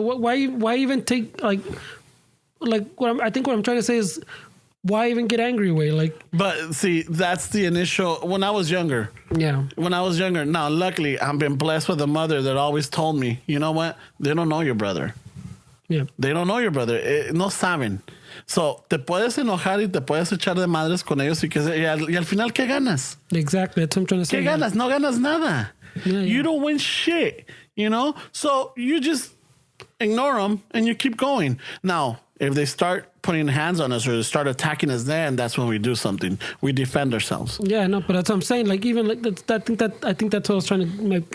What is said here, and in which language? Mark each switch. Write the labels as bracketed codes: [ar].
[en] Why even take like I think what I'm trying to say is, why even get angry, way? Like, but see, that's the initial. When I was younger, Now, luckily, I've been blessed with a mother that always told me, you know what? They don't know your brother. Yeah. They don't know your brother. [es] No saben. So, te puedes enojar y te puedes echar de madres con ellos y al final, ¿qué ganas? [en] Exactly. That's what I'm trying to say. [es] ¿Qué ganas? No ganas nada. [en] Yeah, yeah. You don't win shit, you know? So, you just ignore them and you keep going. Now, if they start putting hands on us or they start attacking us, then that's when we do something. We defend ourselves. Yeah, no, but that's what I'm saying. Like, even like I think that's what I was trying to make.